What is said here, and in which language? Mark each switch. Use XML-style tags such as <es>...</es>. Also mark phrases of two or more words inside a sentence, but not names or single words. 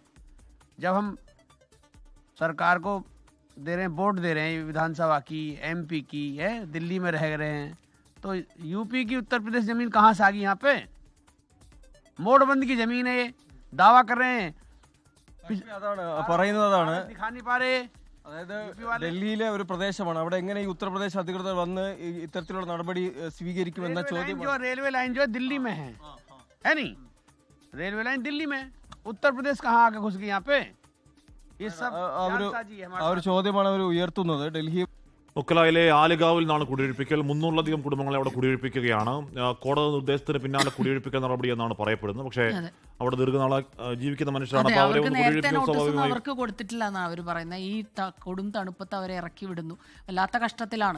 <hi>जब हम सरकार को दे रहे हैं, वोट दे रहे हैं विधानसभा की, MP की है, दिल्ली में रह रहे हैं, तो यूपी की उत्तर प्रदेश जमीन कहाँ से आ गई यहाँ पे? मोड़बंद की जमीन है, ये दावा कर रहे हैं.</hi> <ml>പറയുന്നതാണ്</ml> <hi>दिखा नहीं पा रहे.</hi> <ml>അതായത് ഡൽഹിയിലെ ഒരു പ്രദേശമാണ്. അവിടെ എങ്ങനെ ഈ ഉത്തർപ്രദേശ് അധികൃതർ വന്ന് ഇത്തരത്തിലുള്ള നടപടി സ്വീകരിക്കുമെന്ന ചോദ്യം.</ml> <hi>जो रेलवे लाइन जो है दिल्ली में है नहीं, रेलवे लाइन दिल्ली में, उत्तर प्रदेश कहाँ आके घुस गई यहाँ पे? ये सब जानसाजी है हमारे</hi> <ml>ആ ഒരു ചോദ്യമാണ് അവർ ഉയർത്തുന്നത്. ഡൽഹി ഒക്കലായിലെ ആലിഗാവിൽ നിന്നാണ് കുടിയൊഴിപ്പിക്കൽ. 300-ലധികം കുടുംബങ്ങളെ അവിടെ കുടിയൊഴിപ്പിക്കുകയാണ്. കോടതി നിർദ്ദേശത്തിന് പിന്നാലെ കുടിയൊഴിപ്പിക്കൽ നടപടി എന്നാണ് പറയപ്പെടുന്നത്. പക്ഷേ അവിടെ ദീർഘനാളെ ജീവിക്കുന്ന മനുഷ്യരാണ്. അതെ, അപ്പോൾ അവരെ അവർക്ക് ഒന്ന് നേരത്തെ കുടിയൊഴിപ്പിക്കൽ നോട്ടീസൊന്നും സ്വാഭാവികമായി അവർക്ക് കൊടുത്തിട്ടില്ല എന്നാണ് അവർ പറയുന്നത്. ഈ കൊടും തണുപ്പത്ത് അവരെ ഇറക്കി വിടുന്നു, വല്ലാത്ത കഷ്ടത്തിലാണ്.</ml>